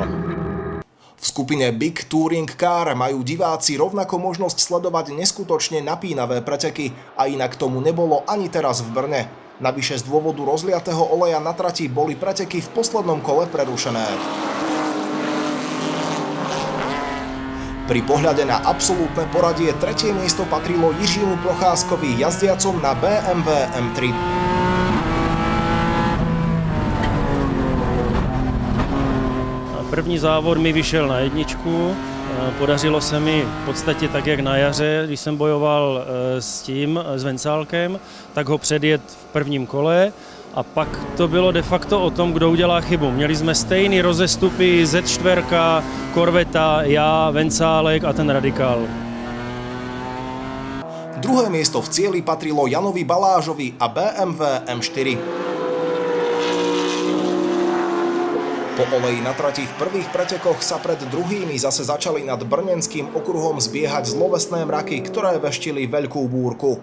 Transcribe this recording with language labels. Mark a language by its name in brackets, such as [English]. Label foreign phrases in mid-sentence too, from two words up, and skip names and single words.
[Slovak] V skupine Big Touring Car majú diváci rovnako možnosť sledovať neskutočne napínavé preteky a inak tomu nebolo ani teraz v Brne. Navyše z dôvodu rozliatého oleja na trati boli preteky v poslednom kole prerušené. Pri pohľade na absolútne poradie 3. miesto patrilo Jiřímu Procházkovi jazdiacom na BMW M3. [Czech] První závod mi vyšel na 1. Podařilo se mi v podstatě tak, jak na jaře, když jsem bojoval s Vencálkem, tak ho předjet v prvním kole a pak to bylo de facto o tom, kdo udělá chybu. Měli jsme stejný rozestupy, Z4, Korveta, já, Vencálek a ten Radikál. [Slovak] Druhé miesto v cieli patrilo Janovi Balážovi a BMW M4. Po oleji na trati v prvých pretekoch sa pred druhými zase začali nad brnenským okruhom zbiehať zlovesné mraky, ktoré veštili veľkú búrku.